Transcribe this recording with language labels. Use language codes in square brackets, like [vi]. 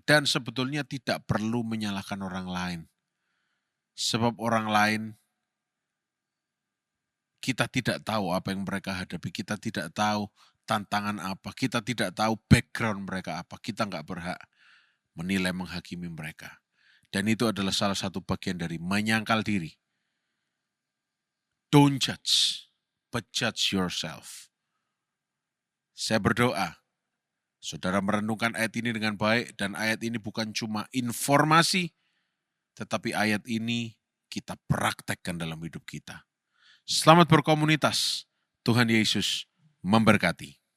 [id] Dan sebetulnya tidak perlu menyalahkan orang lain. Sebab orang lain, kita tidak tahu apa yang mereka hadapi, kita tidak tahu tantangan apa, kita tidak tahu background mereka apa, kita nggak berhak menilai menghakimi mereka. Dan itu adalah salah satu bagian dari menyangkal diri. [en] Don't judge, but judge yourself. [id] Saya berdoa, saudara merenungkan ayat ini dengan baik, dan ayat ini bukan cuma informasi, tetapi ayat ini kita praktekkan dalam hidup kita. Selamat berkomunitas, Tuhan Yesus memberkati.